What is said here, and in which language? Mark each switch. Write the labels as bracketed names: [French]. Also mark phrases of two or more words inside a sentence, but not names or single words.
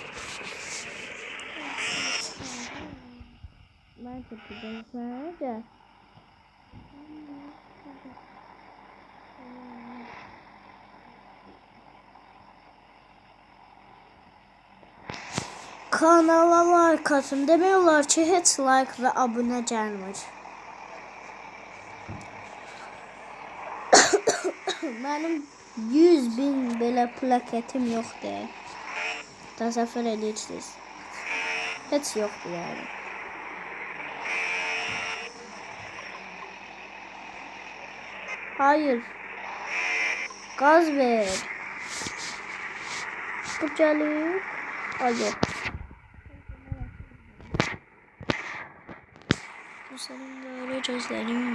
[Turkish] Ben tepeden sadece. Kanala like atın. [Azerbaijani] Demək olar ki, heç like və abunə gəlmir. Mənim 100.000 belə plaketim yoxdur. Təsəvvür edirsiniz. Heç yoxdur yəni. [Turkish] Hayır. [Azerbaijani] Gaz ver. Bu gəlir. [Turkish] Ay yok. Bu senin böyle gözlerin.